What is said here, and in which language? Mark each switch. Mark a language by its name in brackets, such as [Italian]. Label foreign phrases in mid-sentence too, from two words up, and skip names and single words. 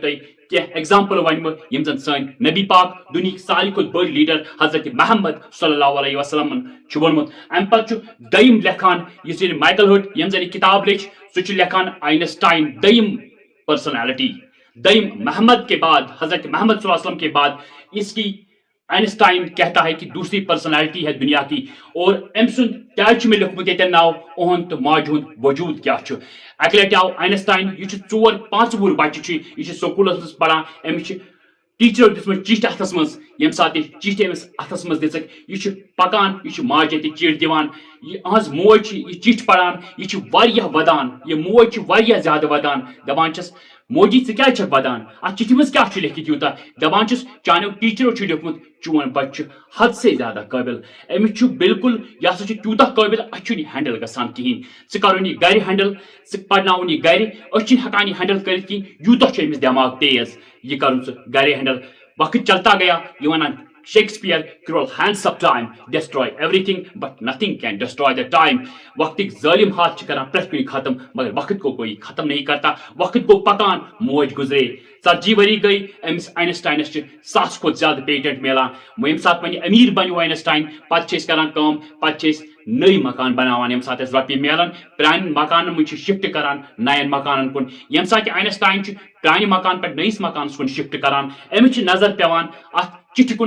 [Kashmiri] تۄہہِ کینٛہہ ایگزامپل ونہٕ بہٕ یِم زن سٲنۍ نبی پاک دُنہِکۍ ساروی کھۄتہٕ بٔڑۍ لیڈر حضرت محمد [Arabic] صلی اللہ علیہ وسلمن [Kashmiri] چھُ ووٚنمُت امہِ پتہٕ چھُ دوٚیِم لیکھان یُس یہِ مایکل ہٹ ییٚمۍ زن یہِ کِتاب لیٚچھ سُہ چھُ لیکھان آینسٹاین دوٚیِم پرسنالٹی دوٚیِم [Urdu] محمد کے بعد حضرت محمد [Arabic] صلی اللہ علیہ وسلم [Urdu] کے بعد اس کی آئنسٹائن کہتا ہے کہ دوسری پرسنالٹی ہے دنیا کی [Kashmiri] اور أمۍ سُنٛد کیٛازِ چھُ مےٚ لیوٚکھمُت ییٚتٮ۪ن ناو اُہُنٛد تہٕ ماجہِ ہُنٛد وجوٗد کیٛاہ چھُ اکہِ لٹہِ آو آئنسٹاین یہِ چھُ 4-5 وُہُر بچہِ چھُ یہِ چھُ سکوٗلس منٛز پران أمِس چھِ ٹیٖچرو دِژمٕژ چِٹھ اتھس منٛز ییٚمہِ ساتہٕ یہِ چِٹھ أمِس اتھس منٛز دِژٕکھ یہِ چھُ پکان یہِ چھُ ماجہِ اَتھِ چِٹھ دِوان یِہٕنٛز موج چھِ یہِ چِٹھ پران یہِ چھِ واریاہ ودان یہِ موج چھِ واریاہ زیادٕ ودان دپان چھس موجی ژٕ کیٛازِ چھکھ ودان اتھ چِٹھِ منٛز کیٛاہ چھُ لیکھِتھ یوٗتاہ دپان چھُس چانیو ٹیٖچرو چھُ لیوٚکھمُت چون بچہِ چھُ [Urdu] حد سے [Kashmiri] زیادٕ قٲبِل أمِس چھُ بالکُل یہِ ہسا چھُ تیوٗتاہ قٲبِل اَسہِ چھُنہٕ یہِ ہینڈل گژھان کِہینۍ ژٕ کرُن یہِ گرِ ہینڈل ژٕ پرناوُن یہِ گرِ أسۍ چھِنہٕ ہٮ۪کان یہِ ہینڈل کٔرِتھ کِہینۍ یوٗتاہ چھُ أمِس دٮ۪ماغ تیز یہِ کرُن ژٕ گرِ ہینڈل [Urdu] وقت چلتا گیا [Kashmiri] یہِ ونان شیکسپیئر [English] cruel hands of time destroy everything but nothing can destroy the time [Kashmiri] وقتٕکۍ ظٲلم ہاتھ چھِ کران پرٛٮ۪تھ کُنہِ ختم [Urdu] مگر وقت کو کوئی ختم نہیں کرتا [Kashmiri] وقت گوٚو پکان موج گُزرے 40 ؤری گٔے أمِس آینسٹاینس چھِ 100 کھۄتہٕ زیادٕ پیٹنٹ میلان ییٚمہِ ساتہٕ وۄنۍ أمیٖر بنیو آینسٹاین پتہٕ چھِ أسۍ کران کٲم پتہٕ چھِ أسۍ نٔے مکان بناوان ییٚمہِ ساتہٕ اَسہِ رۄپیہِ میلان پرٛانٮ۪ن مکانن منٛز چھِ شفٹ کران نین مکانن کُن ییٚمہِ ساتہٕ یہِ آینسٹاین چھُ پرٛانہِ مکان پٮ۪ٹھ نٔیِس مکانس کُن شفٹ کران أمِس چھِ نظر پیوان اتھ چِٹھِ کُن